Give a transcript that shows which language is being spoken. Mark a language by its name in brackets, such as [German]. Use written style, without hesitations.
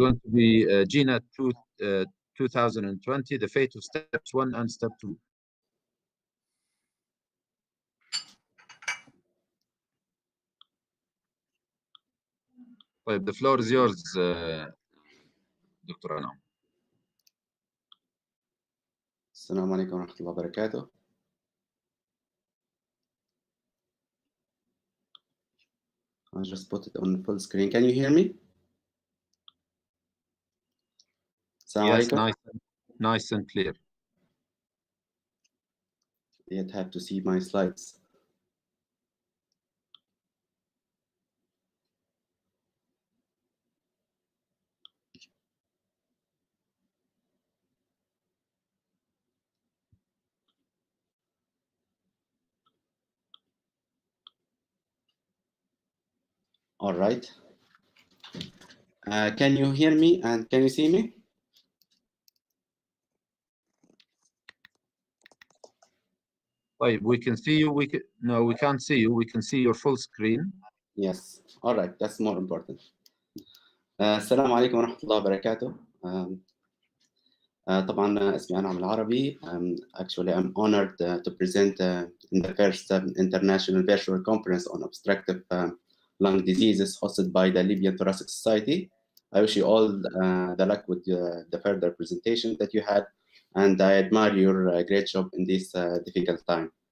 [English] going to be GINA 2020, the fate of steps 1 and step 2. [Arabic] طيب [English] the floor is yours doctor أنعم. [Arabic] السلام عليكم ورحمة الله وبركاته. [English] I just put it on full screen. Can you hear me? [Arabic] السلام [English] Yes, [Arabic] عليكم. [English] nice and clear. Yet have to see my slides. All right. Can you hear me and can you see me? We can see you. No, we can't see you. We can see your full screen. Yes. All right. That's more important. [Arabic] السلام عليكم ورحمة الله وبركاته. طبعا اسمي أنعم العربي. [English] Actually, I'm honored to present in the first international virtual conference on obstructive lung diseases hosted by the Libyan Thoracic Society. I wish you all the luck with the further presentation that you had, and I admire your great job in this difficult time.